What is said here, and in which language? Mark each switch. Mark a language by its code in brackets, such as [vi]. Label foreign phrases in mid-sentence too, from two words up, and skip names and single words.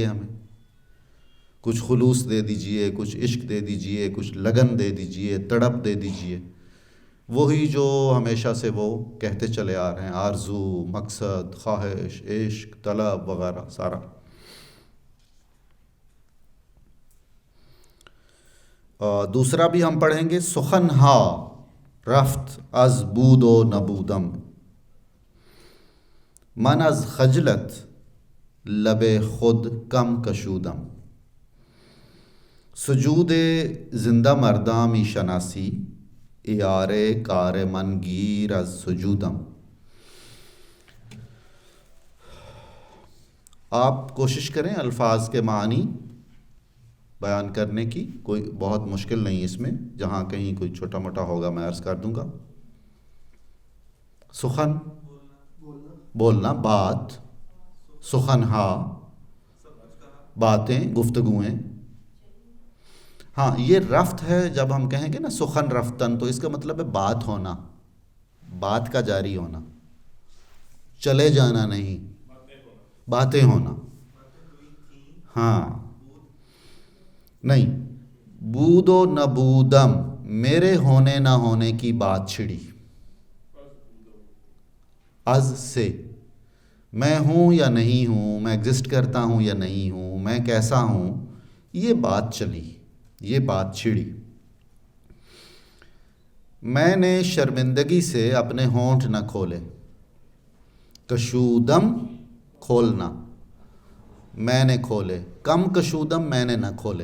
[ur] ہمیں کچھ خلوص دے دیجئے، کچھ عشق دے دیجئے، کچھ لگن دے دیجئے، تڑپ دے دیجئے. وہی جو ہمیشہ سے وہ کہتے چلے آ رہے ہیں، آرزو، مقصد، خواہش، عشق، طلب وغیرہ سارا۔ دوسرا بھی ہم پڑھیں گے، [fa] سخن ہا رفت از بود و نبودم، من از خجلت لب خود کم کشودم، سجود زندہ مرداں می شناسی، یار کار من گیر از سجودم۔ [ur] آپ کوشش کریں الفاظ کے معنی بیان کرنے کی، کوئی بہت مشکل نہیں اس میں، جہاں کہیں کوئی چھوٹا موٹا ہوگا میں عرض کر دوں گا۔ سخن بولنا، بات، [fa] سخن ہا [ur] باتیں، گفتگویں۔ ہاں یہ رفت ہے، جب ہم کہیں گے نا [fa] سخن رفتن، [ur] تو اس کا مطلب ہے بات ہونا، بات کا جاری ہونا، چلے جانا نہیں، باتیں ہونا۔ ہاں نہیں، [fa] بود و نبودم، [ur] میرے ہونے نہ ہونے کی بات چھڑی، از سے، میں ہوں یا نہیں ہوں، میں ایگزسٹ کرتا ہوں یا نہیں ہوں، میں کیسا ہوں، یہ بات چلی، یہ بات چھڑی۔ میں نے شرمندگی سے اپنے ہونٹ نہ کھولے، کشودم کھولنا، میں نے کھولے، [fa] کم کشودم [ur] میں نے نہ کھولے۔